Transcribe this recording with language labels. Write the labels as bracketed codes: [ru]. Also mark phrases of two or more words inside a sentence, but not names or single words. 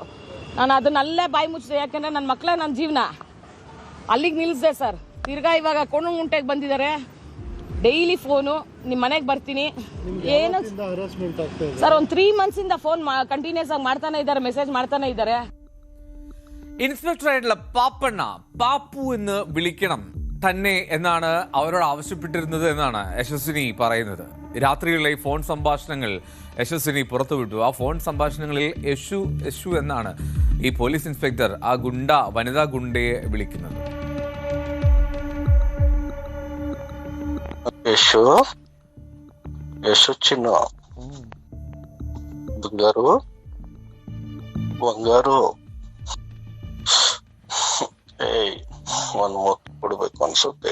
[kn] ನಾನು ಅದನ್ನಲ್ಲೇ ಬಾಯಿ ಮುಚ್ಚಿದೆ, ಯಾಕೆಂದರೆ ನನ್ನ ಮಕ್ಕಳೇ ನನ್ನ ಜೀವನ. ಅಲ್ಲಿಗೆ ನಿಲ್ಲಿಸಿದೆ ಸರ್. ತಿರ್ಗಾ ಇವಾಗ ಕೋಣಗುಂಟೆಗೆ ಬಂದಿದ್ದಾರೆ. ಡೈಲಿ ಫೋನು, ನಿಮ್ಮ ಮನೆಗೆ ಬರ್ತೀನಿ, ಏನು ಸರ್? ಒಂದು 3 ಮಂತ್ಸಿಂದ ಫೋನ್ ಕಂಟಿನ್ಯೂಸ್ ಆಗಿ ಮಾಡ್ತಾನೆ ಇದ್ದಾರೆ, ಮೆಸೇಜ್ ಮಾಡ್ತಾನೆ ಇದ್ದಾರೆ. [ml] ഇൻസ്പെക്ടറായിട്ടുള്ള പാപ്പണ്ണ പാപ്പു എന്ന് വിളിക്കണം തന്നെ എന്നാണ് അവരോട് ആവശ്യപ്പെട്ടിരുന്നത് എന്നാണ് യശസ്വിനി പറയുന്നത്. രാത്രിയിലുള്ള ഈ ഫോൺ സംഭാഷണങ്ങൾ യശസ്വിനി പുറത്തുവിട്ടു. ആ ഫോൺ സംഭാഷണങ്ങളിൽ യശു എന്നാണ് ഈ പോലീസ് ഇൻസ്പെക്ടർ ആ വനിതാ ഗുണ്ടയെ വിളിക്കുന്നത്. [kn] ಒಂದ್ ಮುತ್ತು ಕೊಡ್ಬೇಕು ಅನ್ಸುತ್ತೆ.